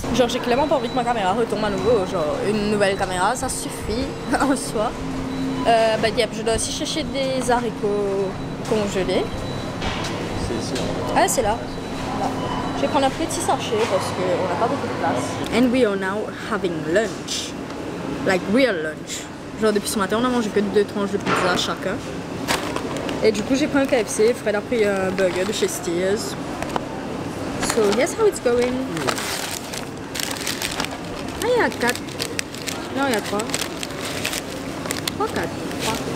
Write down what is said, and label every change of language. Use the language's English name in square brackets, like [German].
[French] Genre, j'ai clairement pas envie que ma caméra retombe à nouveau. Genre, une nouvelle caméra, ça suffit en soi. Yep, je dois aussi chercher des haricots congelés. C'est ici. Ah, c'est là. Je vais prendre un petit sachet parce qu'on n'a pas beaucoup de place. [English] And we are now having lunch. Like real lunch. [French] Genre depuis ce matin on a mangé que 2 tranches de pizza chacun. Et du coup j'ai pris un KFC, Fred a pris un burger de chez Steers. [English] So here's how it's going. [French] Ah, il y a 4. Non, il y a 3. 3, 4. 3.